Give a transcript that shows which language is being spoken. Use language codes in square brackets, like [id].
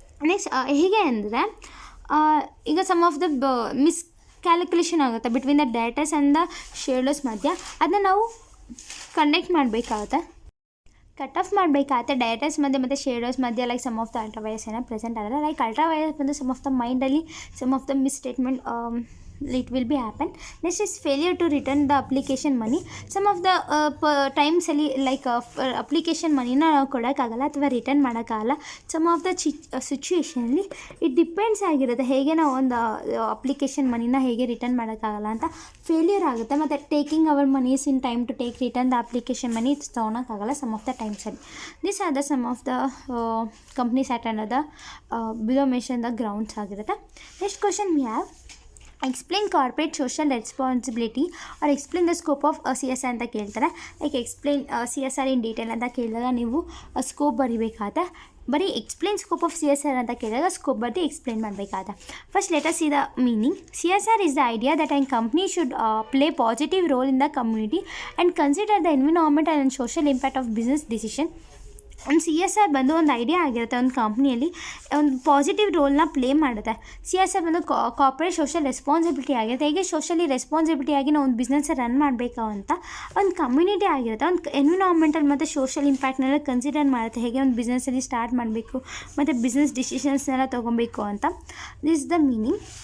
[kn] Next ಹೇಗೆ ಅಂದರೆ ಈಗ ಸಮ್ ಆಫ್ ದ ಕ್ಯಾಲ್ಕುಲೇಷನ್ ಆಗುತ್ತೆ ಬಿಟ್ವೀನ್ ದ ಡೇಟಸ್ ಆ್ಯಂಡ್ ದ ಶೇರ್ಡರ್ಸ್ ಮಧ್ಯ, ಅದನ್ನ ನಾವು ಕಂಡಕ್ಟ್ ಮಾಡಬೇಕಾಗುತ್ತೆ, ಕಟ್ ಆಫ್ ಮಾಡಬೇಕಾಗುತ್ತೆ ಡೇಟಸ್ ಮಧ್ಯೆ ಮತ್ತು ಶೇರ್ಡರ್ಸ್ ಮಧ್ಯೆ. Like some of the ultra virus ಏನೋ ಪ್ರೆಸೆಂಟ್ ಆದರೆ, ಲೈಕ್ ಅಲ್ಟ್ರಾ ವೈರಸ್ ಬಂದು ಸಮ್ ಆಫ್ ದ ಮೈಂಡಲ್ಲಿ some of the ಮಿಸ್ಸ್ಟೇಟ್ಮೆಂಟ್ [en] it will be happen. Next is failure to return the application money. Some of the times [kn] ಅಲ್ಲಿ like application ಮನಿನ ನಾವು ಕೊಡೋಕ್ಕಾಗಲ್ಲ ಅಥವಾ return ಮಾಡೋಕ್ಕಾಗಲ್ಲ. Some of the ಸಿಚುವೇಷನಲ್ಲಿ it depends ಆಗಿರುತ್ತೆ ಹೇಗೆ ನಾವು ಒಂದು ಅಪ್ಲಿಕೇಶನ್ ಮನಿನ ಹೇಗೆ ರಿಟರ್ನ್ ಮಾಡೋಕ್ಕಾಗಲ್ಲ ಅಂತ ಫೇಲ್ಯೂರ್ ಆಗುತ್ತೆ. [en] ಮತ್ತು taking our monies in time to take return the application money ತೊಗೊಳಕ್ಕಾಗಲ್ಲ some of the ಟೈಮ್ಸಲ್ಲಿ. This are the some of the companies act under the below mention the grounds ಆಗಿರುತ್ತೆ. Next question we have explain corporate social responsibility or explain the scope of CSR [kn] ಅಂತ ಕೇಳ್ತಾರೆ. Like explain CSR in detail ಅಂತ ಕೇಳಿದಾಗ ನೀವು scope ಬರಿಬೇಕಾಗುತ್ತೆ. ಬರೀ explain scope of CSR ಅಂತ ಕೇಳಿದಾಗ scope ಬರೀ ಎಕ್ಸ್ಪ್ಲೇನ್ ಮಾಡಬೇಕಾಗುತ್ತೆ. [en] First let us see the meaning. CSR is the idea that a company should play positive role in the community and consider the environmental and social impact of business decision. [kn] ಒಂದು CSR ಬಂದು ಒಂದು idea ಆಗಿರುತ್ತೆ, ಒಂದು ಕಂಪ್ನಿಯಲ್ಲಿ ಒಂದು positive ರೋಲ್ನ play ಮಾಡುತ್ತೆ. CSR ಬಂದು corporate social responsibility ಆಗಿರುತ್ತೆ, ಹೇಗೆ ಸೋಷಿಯಲಿ ರೆಸ್ಪಾನ್ಸಿಬಿಲಿಟಿಯಾಗಿ ನಾವು ಒಂದು ಬಿಸ್ನೆಸ್ ರನ್ ಮಾಡಬೇಕು ಅಂತ. ಒಂದು ಕಮ್ಯುನಿಟಿ ಆಗಿರುತ್ತೆ, ಒಂದು ಎನ್ವಿರಾನ್ಮೆಂಟಲ್ ಮತ್ತು ಸೋಷಿಯಲ್ ಇಂಪ್ಯಾಕ್ಟ್ನೆಲ್ಲ ಕನ್ಸಿಡರ್ ಮಾಡುತ್ತೆ, ಹೇಗೆ ಒಂದು ಬಿಸ್ನೆಸ್ಸಲ್ಲಿ ಸ್ಟಾರ್ಟ್ ಮಾಡಬೇಕು ಮತ್ತು ಬಿಸ್ನೆಸ್ ಡಿಸಿಷನ್ಸ್ನೆಲ್ಲ ತೊಗೊಬೇಕು ಅಂತ. [en] This is the meaning.